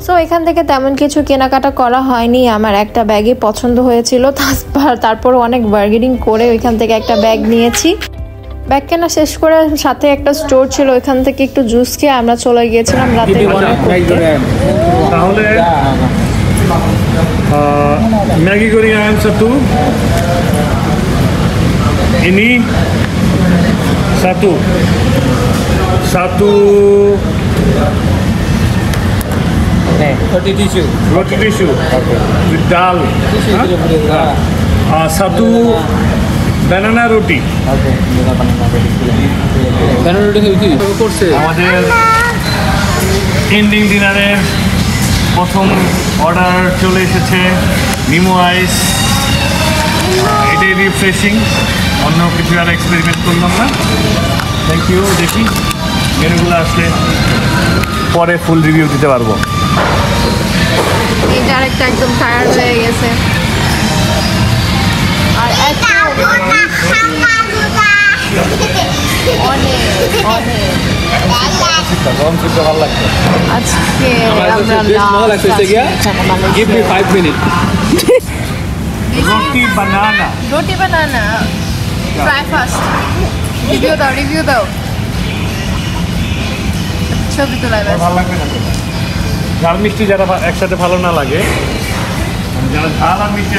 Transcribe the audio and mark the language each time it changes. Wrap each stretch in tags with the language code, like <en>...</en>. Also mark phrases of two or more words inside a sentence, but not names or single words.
<bn>সো এখান থেকে তেমন কিছু কেনাকাটা করা হয়নি, আমার একটা ব্যাগই পছন্দ হয়েছিল, তারপর অনেক বার্গেনিং করে ওইখান থেকে একটা ব্যাগ নিয়েছি। ব্যাগ কেনা শেষ করে সাথে একটা স্টোর ছিল, ওইখান থেকে একটু জুস খেয়ে আমরা চলে গিয়েছিলাম রাতে ডিনার করতে।</bn> <ms>তাহলে ম্যাগি goreng ayam satu, ini satu roti tisu</ms> <en>with dal,</en> <ms>satu banana roti.</ms> <bn>banana roti করছে আমাদের</bn> <en>ending dinner</en> <bn>প্রথম অর্ডার চলে এসেছে, নিমো আইস। এটাই রিফ্রেশিং, অন্য কিছু আর এক্সপেরিমেন্ট করলাম না।</bn> <en>Thank you.</en> <bn>দেখি মেনুগুলো আসলে পরে</bn> <en>full review</en> <bn>দিতে পারবো। এই ডাইরেক্ট একদম টায়ার্ড হয়ে গেছে। আর আজকে</bn> <en>give me 5 minutes</en> <bn>রুটি বানানা</bn> <en>try first,</en> <bn>রিভিউ দাও ছবি তোলাই। ভালো লাগবে না, ঝাল মিষ্টি যারা একসাথে ভালো না লাগে, যারা ঝাল আর মিষ্টি।</bn>